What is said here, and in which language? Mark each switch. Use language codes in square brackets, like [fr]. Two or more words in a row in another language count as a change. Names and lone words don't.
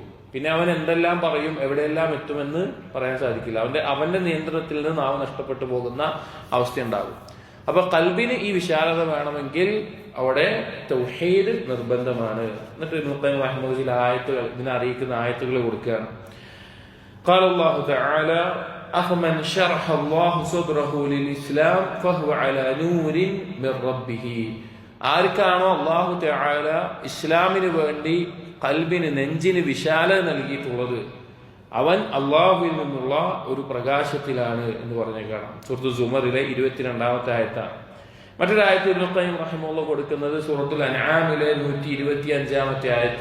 [ml] പിന്നെ അവൻ എന്തെല്ലാം പറയും, എവിടെയെല്ലാം എത്തുമെന്ന് പറയാൻ സാധിക്കില്ല. അവന്റെ നിയന്ത്രണത്തിൽ നിന്ന് നാവ് നഷ്ടപ്പെട്ടു പോകുന്ന അവസ്ഥയുണ്ടാകും. അപ്പൊ കൽബിന് ഈ വിശാലത വേണമെങ്കിൽ അവിടെ തൗഹീദ് നിർബന്ധമാണ്. എന്നിട്ട് ഇബ്നു റഹ്മത്തുള്ളാഹി ചില ആയത്തുകൾ ഇതിനെ അറിയിക്കുന്ന ആയത്തുകൾ കൊടുക്കുകയാണ്. [ar] قال الله تعالى أفمن شرح الله صدره للإسلام فهو على نور من ربه. [ml] ആർക്കാണോ [ar] الله تعالى [ml] ഇസ്ലാമിന് വേണ്ടി കൽബിന് നെഞ്ചിന് വിശാലത നൽകിയിട്ടുള്ളത് അവൻ അള്ളാഹുവിൽ നിന്നുള്ള ഒരു പ്രകാശത്തിലാണ് എന്ന് പറഞ്ഞു കാണാം. സൂറത്തുൽ സുമറിലെ 22-ാമത്തെ ആയത്താണ്. മറ്റൊരു ആയത്ത് ഇബ്നു ഖയ്യിം റഹിമഹുല്ലാഹ് കൊടുക്കുന്നത് സൂറത്തുൽ അൻആമിലെ 125-ാമത്തെ ആയത്ത്.